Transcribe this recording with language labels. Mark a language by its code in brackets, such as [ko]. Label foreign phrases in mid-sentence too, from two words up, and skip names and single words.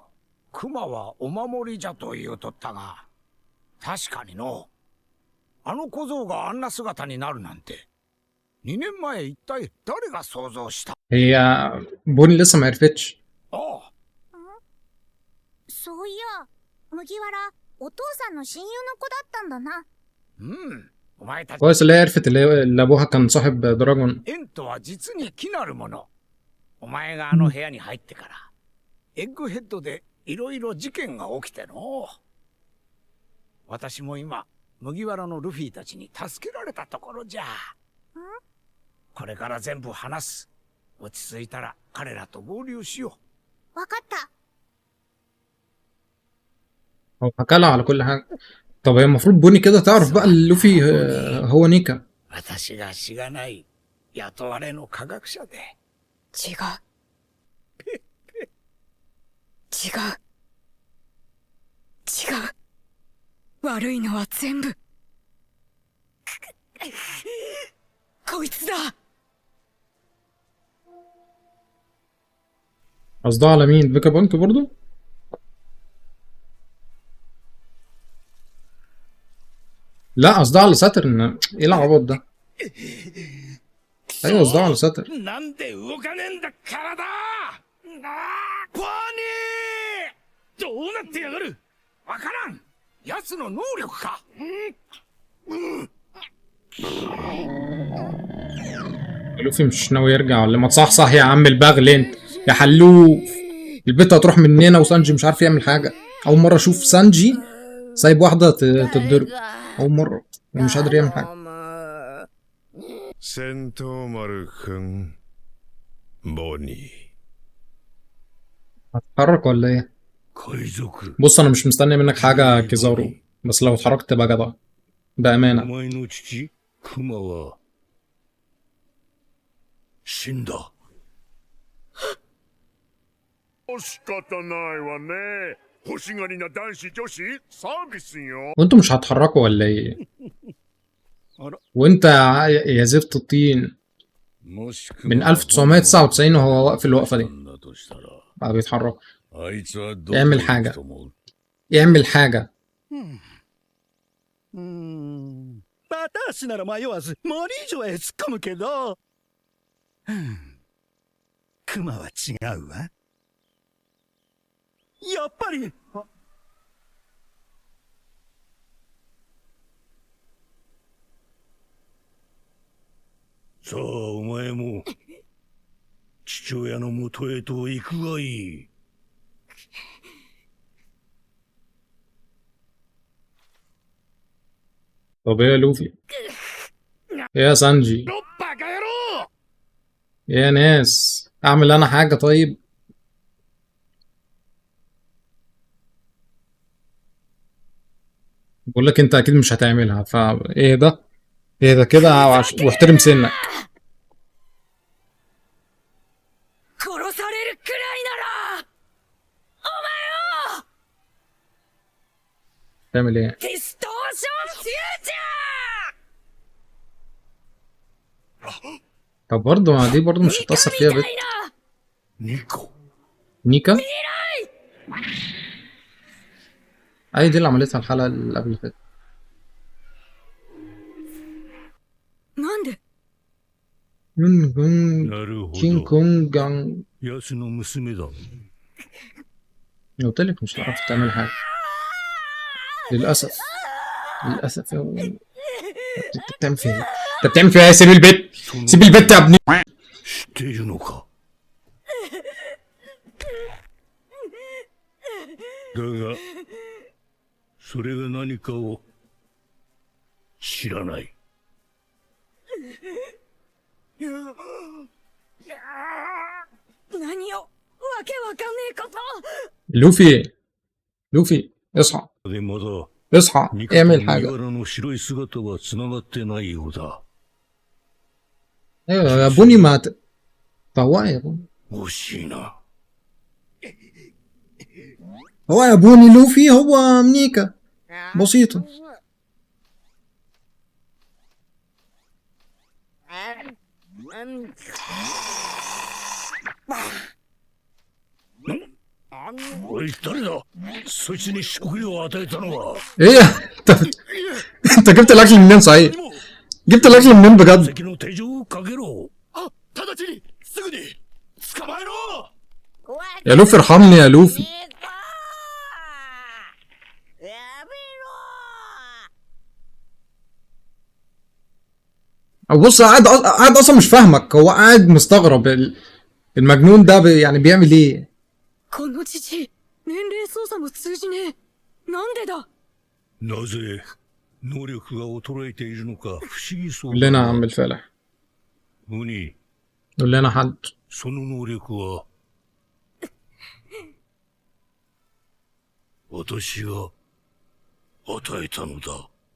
[ja] クマはお守りじゃと言うとったが、確かにの。あの小僧があんな姿になるなんて。2年前一体誰が想像した？ [ar] هي بوني لسه ما عرفتش. [ja] そういや、麦わら、お父さんの親友の子だったんだな。お前たち。 [ar] كويس اللي هي عرفت اللي ابوها كان صاحب دراجون. [ja] エンとは実に気なるもの。お前があの部屋に入ってから、エッグヘッドでいろいろ事件が起きての。私も今、麦わらのルフィたちに助けられたところじゃ。これから全部話す。落ち着いたら彼らと合流しよう。わかった。 [ar] هو حكى لها على كل حاجة. طب هي المفروض بوني كده تعرف بقى اللوفي هو نيكا. [ja] 私がしがない雇われの科学者で。違う。違う。違う。悪いのは全部。こいつだ。 [ar] قصدها على مين؟ فيكا بانك برضو؟ لا قصدها على ساترن. ايه العبط ده؟ ايوه قصدها على ساترن. [ja] なんで動かねえんだ体！ポニー！どうなってやがる！わからん！奴の能力か！ [ar] لوفي مش ناوي يرجع ولا ما تصحصح يا عم البغل انت يا حلوف. البيت هتروح مننا وسانجي مش عارف يعمل حاجة. أول مرة أشوف سانجي سايب واحدة تتضرب. أول مرة ومش قادر يعمل حاجة. [ja] 戦闘丸くん、ボニー。 [ar] هتتحرك ولا ايه؟ [ja] 海賊。 [ar] بص انا مش مستني منك حاجة كيزارو، بس لو اتحركت تبقى جدع [ja] お [ar] بأمانة. [ja] 前の父、クマは、死んだ。仕方ないわね。欲しがりな男子女子サービスよ。 [ar] وانتوا مش هتحركوا ولا ايه؟ وانت يا زفت الطين [ja] もしく [ar] من 1999 وهو واقف الوقفة دي [ja] だとしたら、 [ar] بقى بيتحرك. [ja] あいつはどこ [ar] اعمل [ja] に行く [ar] حاجة [ja] と思う？ [ar] اعمل حاجة. [ja] 私なら迷わず森以上へ突っ込むけど、クマは違うわ。やっぱり。さあお前も父親のもとへと行くがいい。 [ar] طب ايه يا لوفي؟ ايه يا سانجي؟ [ja] バカ野郎！ [ar] ايه يا ناس؟ اعمل انا حاجة طيب؟ بقول لك انت اكيد مش هتعملها، فايه ده؟ ايه ده كده واحترم سنك. [ja] 殺されるくらいならお前を [ar] تعمل ايه؟ [ja] ディストーションフューチャー [ar] طب برضه ما دي برضه مش هتأثر فيها بنت. [ja] ニコ。 [ar] نيكا؟ اي دي اللي عملتها الحلقة اللي قبل كده. [ja] なんでなるほ [ar] كينج [ja] ど。 [ar] كونج جان. [ja] 奴の娘だ。 [ar] قلت لك مش هتعرف تعمل حاجة للأسف. للأسف يا ابني. انت بتعمل فيها ايه؟ انت بتعمل فيها ايه؟ سيب البيت، سيب البيت يا ابني. [ja] 知っているのか。だが、それが何かを知らない。何をわけわかんねえこと [ar] لوفي لوفي اصحى [ja] でまだ、 [ar] اصحى [ja] ニカと [ar] اعمل [ja] 麦 [ar] حاجة. [ja] わらの白い姿は繋がってないようだ。 [ar] ايوه يا بوني ما فوقي يا بوني. [ja] 惜しいな。 [ar] هو يا بوني لوفي هو نيكا بسيطة. 음. [ja] おい、誰だ？そいつに食料を与えたのは。 [ar] ايه انت جبت الاكل منين صحيح؟ جبت الاكل منين بجد؟ [ja] 敵の手錠をかけろ。あ、直ちにすぐに捕まえろ。 [ar] يا لوفي ارحمني يا لوفي. [ja] やめ [ar] أو بص قاعد اصلا مش فاهمك، هو قاعد مستغرب المجنون ده يعني بيعمل ايه؟ [ja] このじじい年齢操作も通じねえ。なんでだ。なぜ能力が衰えているのか不思議そう [ar] قول [ja] だ [ar] لنا يا [ja] な。 [ar] عم الفالح، [ja] ムニ、 [ar] قول لنا حد. [ja] その能力は私が与えたのだ。